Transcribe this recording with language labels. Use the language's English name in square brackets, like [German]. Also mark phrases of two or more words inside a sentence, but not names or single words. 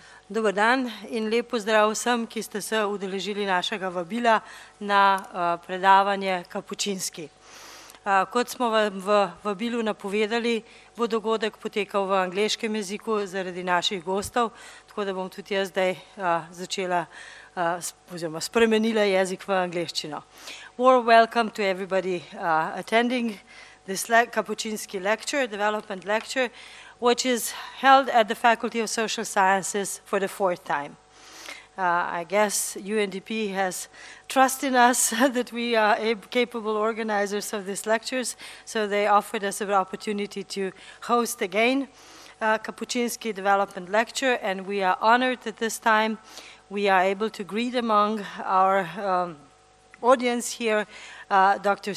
[Slovenian] Dober dan in lep pozdrav vsem, ki ste se udeležili našega vabila na predavanje Kapučinski. Kot smo vam v vabilu napovedali, bo dogodek potekal v angleškem jeziku zaradi naših gostov, tako da bom tudi jaz zdaj začela oziroma spremenila jezik v angleščino. [English] Warm welcome to everybody attending this Kapučinski lecture, development lecture, which is held at the Faculty of Social Sciences for the 4th time. I guess UNDP has trust in us that we are capable organizers of these lectures, so they offered us an opportunity to host again Kapučinski Development Lecture, and we are honored that this time we are able to greet among our audience here Dr.